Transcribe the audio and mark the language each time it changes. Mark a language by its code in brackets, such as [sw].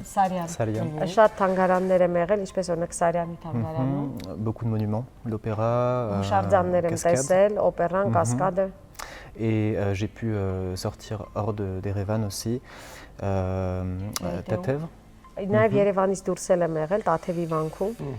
[hy] Շատ թանգարաններ եմ եղել, ինչպես օրինակ Սարյանի թանգարանում։ [fr] Beaucoup de monuments, l'opéra, [hy] Շարժաններ եմ տեսել, օպերան, կասկադը։ [fr] Et j'ai pu sortir hors d'Erevan aussi, Tatev. [hy] Նաև Երևանից դուրս եմ եղել, Տաթևի վանքում։